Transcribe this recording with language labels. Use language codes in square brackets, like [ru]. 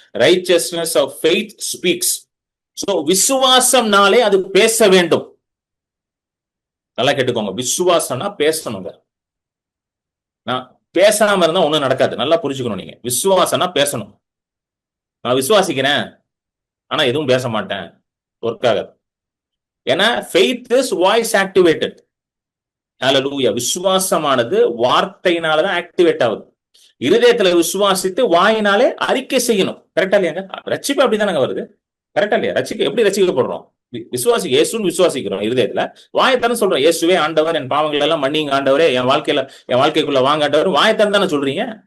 [en] Righteousness of faith speaks. [ta] So விசுவாசம்னாலே அது பேச வேண்டும். நல்லா கேட்டுக்கோங்க, விசுவாசம்னா பேசணுங்க. நான் பேசாம இருந்தா ஒண்ணும் நடக்காது. நல்லா புரிஞ்சுக்கணும் நீங்க. விசுவாசம்னா பேசணும். நான் விசுவாசிக்கிறேன் ஆனா எதுவும் பேச மாட்டேன், ஒர்க் ஆகாது. [en] ஏன்னா faith is voice activated. [ta] Hallelujah. விசுவாசமானது வார்த்தையினாலதான் activate ஆகுது. இருதயத்துல விசுவாசித்து வாயினாலே அறிக்கை செய்யணும். கரெக்டா இல்லையாங்க? ரட்சிப்பு அப்படிதானங்க வருது. கரெக்டா இல்லையா? எப்படி ரட்சிக்கப்படுறோம்? இயேசுன்னு விசுவாசிக்கிறோம் இருதயத்துல. வாயத்தானே சொல்றோம், இயேசுவே ஆண்டவர், என் பாவங்கள் எல்லாம் மன்னிங்க ஆண்டவரே, என் வாழ்க்கைக்குள்ள வாங்க ஆண்டவர். வாயத்தானே தானே சொல்றீங்க.